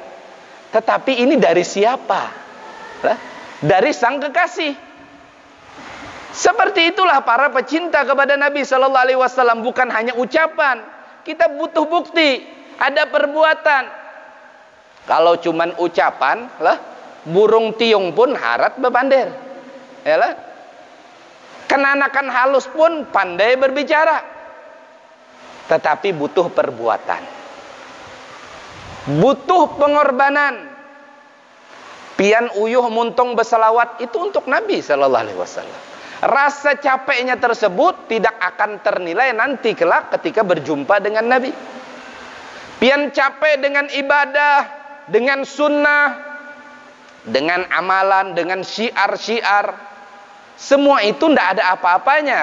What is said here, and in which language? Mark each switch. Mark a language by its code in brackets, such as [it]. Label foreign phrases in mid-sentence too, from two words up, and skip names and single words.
[id] Tetapi ini dari siapa? Dari sang kekasih. Seperti itulah para pecinta kepada Nabi [ar] Sallallahu Alaihi Wasallam. [id] Bukan hanya ucapan, kita butuh bukti, ada perbuatan. Kalau cuman ucapan, [bjn] burung tiung pun harat bepander, [id] ya. Kenanakan halus pun pandai berbicara. Tetapi butuh perbuatan, butuh pengorbanan. [bjn] Pian uyuh muntung berselawat itu untuk Nabi [ar] Sallallahu Alaihi Wasallam. [id] Rasa capeknya tersebut tidak akan ternilai nanti kelak ketika berjumpa dengan Nabi. Pian capek dengan ibadah, dengan sunnah, dengan amalan, dengan syiar-syiar, semua itu tidak ada apa-apanya.